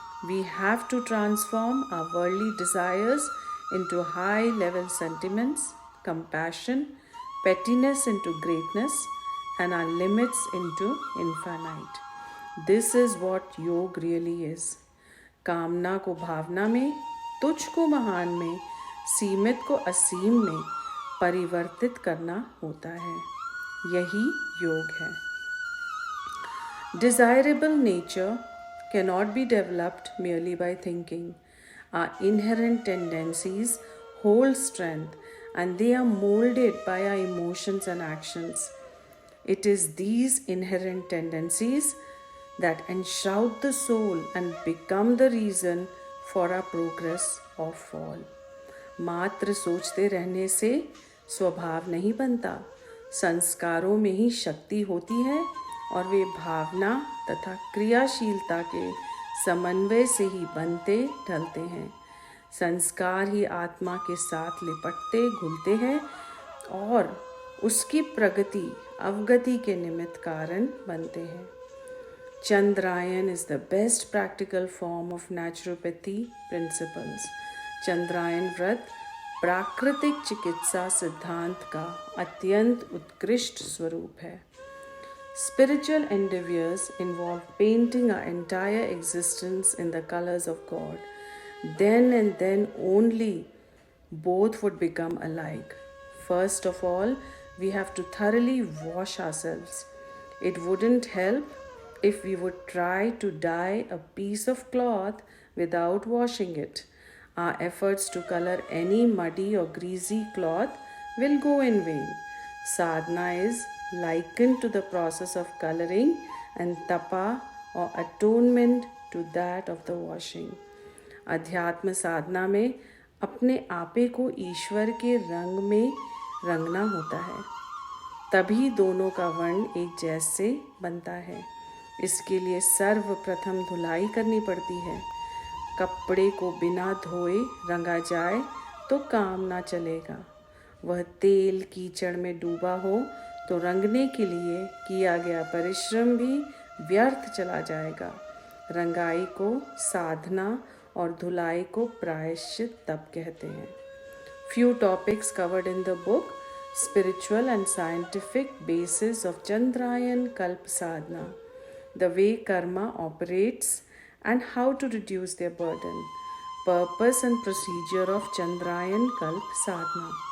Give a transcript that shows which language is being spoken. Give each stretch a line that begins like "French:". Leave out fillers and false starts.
English: We have to transform our worldly desires into high level sentiments, compassion, pettiness into greatness, and our limits into infinite. This is what yoga really is.
Hindi: कामना को भावना में, तुच्छ को महान में, सीमित को असीम में परिवर्तित करना होता है। यही योग है।
English: Desirable nature cannot be developed merely by thinking. Our inherent tendencies hold strength and they are molded by our emotions and actions. It is these inherent tendencies that enshroud the soul and become the reason for our progress or fall.
Hindi: मात्र सोचते रहने से स्वभाव नहीं बनता, संस्कारों में ही शक्ति होती है और वे भावना तथा क्रियाशीलता के समन्वय से ही बनते ढलते हैं। संस्कार ही आत्मा के साथ लिपटते घुलते हैं और उसकी प्रगति अवगति के निमित्त कारण बनते हैं।
English: Chandrayan is the best practical form of naturopathy principles.
Hindi: Chandrayaan व्रत प्राकृतिक चिकित्सा सिद्धांत का अत्यंत उत्कृष्ट स्वरूप है।
English: Spiritual endeavors involve painting our entire existence in the colors of God. Then and then only both would become alike. First of all, we have to thoroughly wash ourselves. It wouldn't help if we would try to dye a piece of cloth without washing it. Our efforts to color any muddy or greasy cloth will go in vain. Sadhana is likened to the process of coloring and tapa or atonement to that of the washing.
Hindi: अध्यात्म साधना में अपने आपे को ईश्वर के रंग में रंगना होता है, तभी दोनों का वर्ण एक जैसे बनता है। इसके लिए सर्वप्रथम धुलाई करनी पड़ती है। कपड़े को बिना धोए रंगा जाए तो काम ना चलेगा। वह तेल कीचड़ में डूबा हो तो रंगने के लिए किया गया परिश्रम भी व्यर्थ चला जाएगा। रंगाई को साधना और धुलाई को प्रायश्चित तप कहते हैं.
English: Few topics covered in the book: spiritual and scientific basis of Chandrayan Kalpa Sadhana, the way karma operates and how to reduce their burden, purpose and procedure of Chandrayan Kalpa Sadhana,